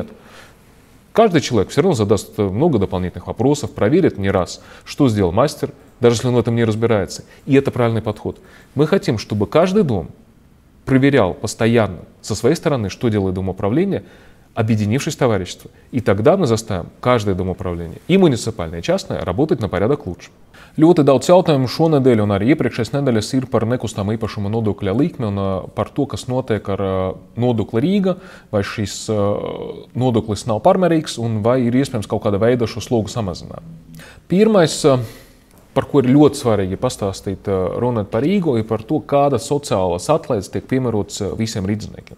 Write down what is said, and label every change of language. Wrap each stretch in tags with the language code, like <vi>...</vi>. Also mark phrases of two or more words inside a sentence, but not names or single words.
<ru>Каждый человек все равно задаст много дополнительных вопросов, проверит не раз, что сделал мастер, даже если он в этом не разбирается. И это правильный подход. Мы хотим, чтобы каждый дом проверял постоянно со своей стороны, что делает домоуправление, объединившись в товарищество. И тогда мы заставим каждое домоуправление, и муниципальное, и частное, работать на порядок лучше.</ru> <lv>Ļoti daudz jautājumu šonedēļ un arī iepriekšējās nedēļas ir par nekustamā īpašuma nodokļa likmi un par to, kas notiek ar nodokli Rīga, vai šis nodoklis nav pārmērīgs un vai ir iespējams kaut kāda veida šo slogu samazināt. Pirmais, par ko ir ļoti svarīgi pastāstīt, runāt par Rīgu, ir par to, kādas sociālās atlaides tiek piemērotas visiem rīdzniekiem.</lv>